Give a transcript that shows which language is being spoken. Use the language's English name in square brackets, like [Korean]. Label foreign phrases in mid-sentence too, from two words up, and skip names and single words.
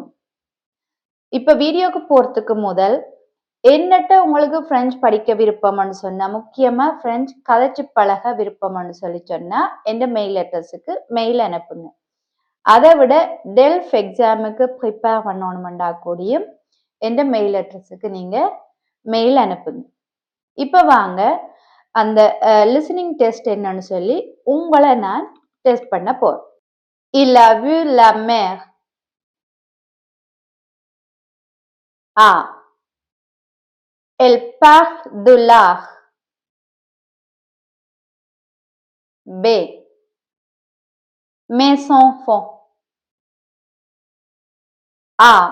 [Tamil] இப்ப வீடியோக்கு போறதுக்கு முதல் என்னட்ட உங்களுக்கு பிரெஞ்சு படிக்க விருப்பம்னு சொன்னா, முக்கியமா பிரெஞ்சு கதைச்சு பழக விருப்பம்னு சொல்லி சொன்னா எந்த [English] mail address mail [Tamil] அனுப்புங்க. அதை விட [English] DELF exam prepare [Tamil] பண்ணணும்டா கூடியும் எந்த [English] mail address [Tamil] நீங்க மெயில் அனுப்புங்க. இப்ப வாங்க அந்த [English] listening test [Tamil] என்னன்னு சொல்லி உங்களை நான் டெஸ்ட் பண்ண போறேன். [French] Il a vu la mer. A. Elle part de l'art. B. Mes enfants. A.